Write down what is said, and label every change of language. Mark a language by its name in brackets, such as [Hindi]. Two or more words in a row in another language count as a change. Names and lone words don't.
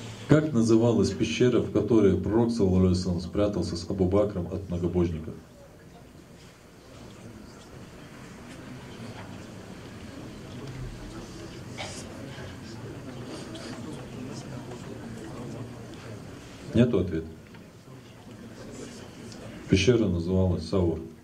[Russian] Как называлась пещера, в которой пророк [Arabic] صلى الله عليه وسلم [Russian] спрятался с Абу Бакром от многобожников? Нету ответа. Пещера называлась Саур.